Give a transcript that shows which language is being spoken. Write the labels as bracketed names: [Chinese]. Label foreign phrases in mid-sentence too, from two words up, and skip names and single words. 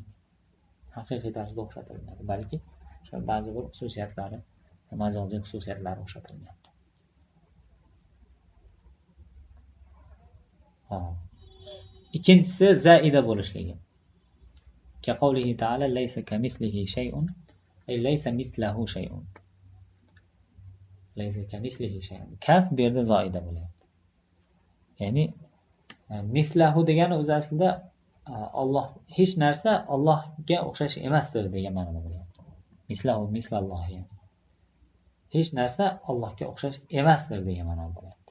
[Uzbek] Haqiqiy tarzda o'xshatilmaydi, balki o'sha ba'zi bir xususiyatlari, majoziy xususiyatlari o'xshatilyapti. Ikkinchisi zaida bo'lishligi. [Arabic] كقوله تعالى ليس كمثله شيء أي ليس مثله شيء. ليس كمثله شيء. [Uzbek] Kaf bu yerda zoida bo'lyapti. Ya'ni mislahu degani o'zi aslida Alloh hech narsa Allohga o'xshash emasdir degan ma'noda bo'lyapti. [Arabic] مثله مثل الله, [Uzbek] ya'ni hech narsa Allohga o'xshash emasdir degan ma'noda bo'lyapti.